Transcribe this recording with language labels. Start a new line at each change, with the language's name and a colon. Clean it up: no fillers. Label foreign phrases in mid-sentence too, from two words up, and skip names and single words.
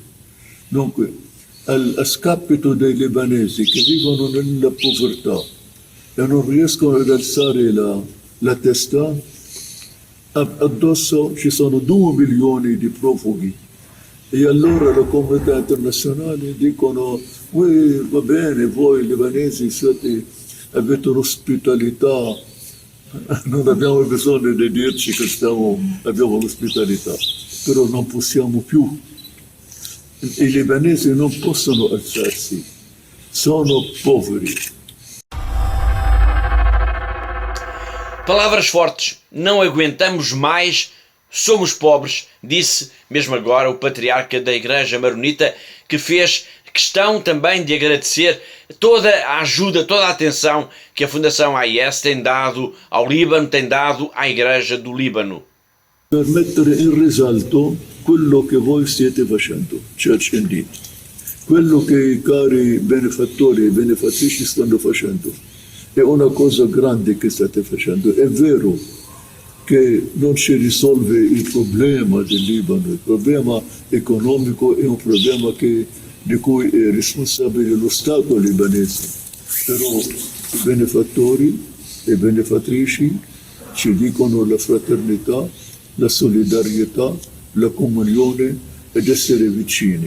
Italian: Dunque, a scapito dei libanesi che vivono nella povertà e non riescono ad alzare la testa, addosso ci sono 2 milioni di profughi e allora la comunità internazionale dicono: va bene, voi libanesi avete l'ospitalità, non abbiamo bisogno di dirci che abbiamo l'ospitalità, però non possiamo più. I libanesi non possono alzarsi, sono poveri.
Portuguese: Palavras fortes, não aguentamos mais, somos pobres, disse mesmo agora o patriarca da Igreja Maronita, que fez questão também de agradecer toda a ajuda, toda a atenção que a Fundação AIS tem dado ao Líbano, tem dado à Igreja do Líbano.
Italian: Per mettere in risalto quello che voi stiate facendo, Church Indeed, quello che i cari benefattori e benefattrici stanno facendo. È una cosa grande che state facendo. È vero che non si risolve il problema del Libano, il problema economico è un problema di cui è responsabile lo Stato libanese, però i benefattori e benefattrici ci dicono la fraternità, la solidarietà, la comunione ed essere vicini.